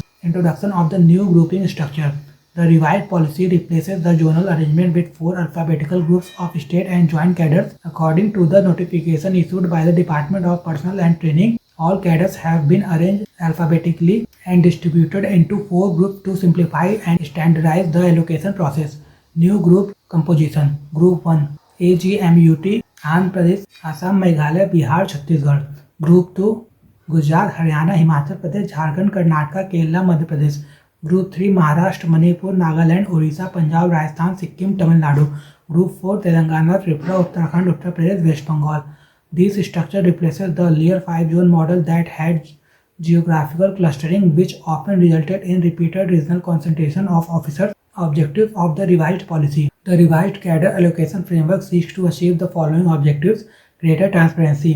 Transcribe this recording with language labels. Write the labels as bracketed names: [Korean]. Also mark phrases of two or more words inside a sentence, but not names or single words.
[English] Introduction of the new grouping structure. The revised policy replaces the zonal arrangement with 4 alphabetical groups of state and joint cadres. According to the notification issued by the Department of Personnel and Training, all cadres have been arranged alphabetically and distributed into 4 groups to simplify and standardize the allocation process. New group composition. Group 1 AGMUT Andhra Pradesh, Assam, Meghalaya, Bihar, Chhattisgarh. Group 2 Gujarat, Haryana, Himachal Pradesh, Jharkhand, Karnataka, Kerala, Madhya Pradesh. Group 3 Maharashtra, Manipur, Nagaland, Orissa, Punjab, Rajasthan, Sikkim, Tamil Nadu. Group 4 Telangana, Tripura, Uttarakhand, Uttar Pradesh, West Bengal. This structure replaces the earlier 5-zone model that had geographical clustering, which often resulted in repeated regional concentration of officers. Objective of the revised policy. The revised cadre allocation framework seeks to achieve the following objectives: greater transparency.